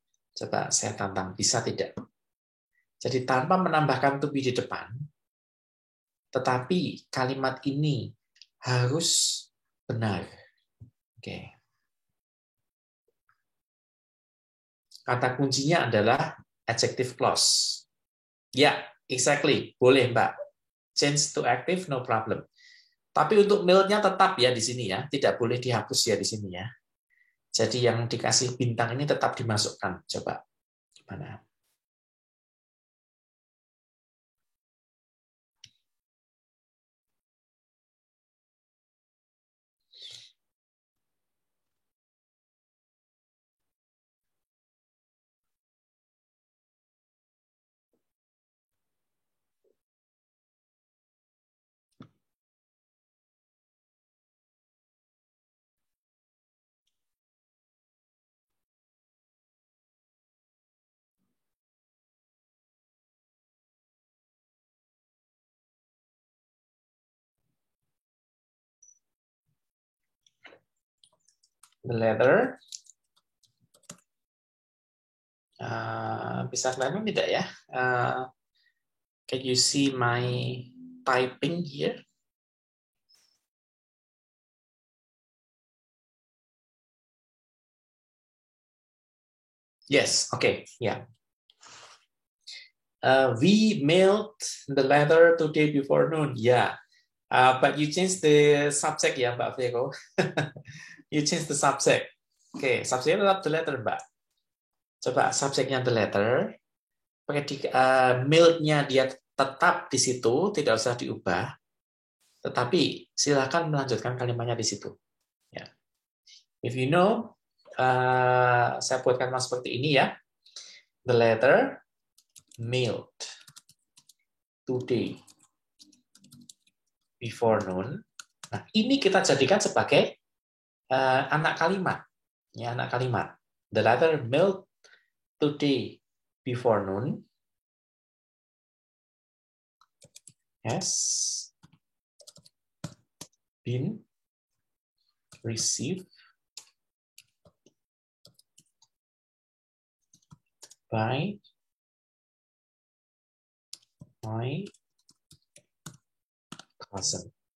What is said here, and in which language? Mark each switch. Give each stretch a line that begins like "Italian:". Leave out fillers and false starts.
Indonesian: Coba saya tantang, bisa tidak? Jadi tanpa menambahkan to be di depan, tetapi kalimat ini harus benar. Oke. Kata kuncinya adalah adjective clause. Ya, exactly. Boleh, Mbak.
English: Change to active, no problem.
Indonesian: Tapi untuk mail-nya tetap ya di sini ya. Tidak boleh dihapus ya di sini ya. Jadi yang dikasih bintang ini tetap dimasukkan. Coba. Gimana?
English: The letter.
Indonesian: Bisa kelihatan tidak ya?
English: Can you see my typing here? Yes, okay, yeah. We mailed the letter today before noon. Yeah, but you change the subject ya, Mbak Vero. You change the subject.
Indonesian: Oke, subjeknya tetap the letter, Mbak. Coba subjeknya the letter. Pakai mailed-nya dia tetap di situ, tidak usah diubah. Tetapi silakan melanjutkan kalimatnya di situ. Ya.
English: If you know,
Indonesian: saya buatkan mas seperti ini ya.
English: The letter mailed today before noon.
Indonesian: Nah, ini kita jadikan sebagai anak kalimat. Ya, anak kalimat.
English: The letter mailed today before noon has been received by my cousin.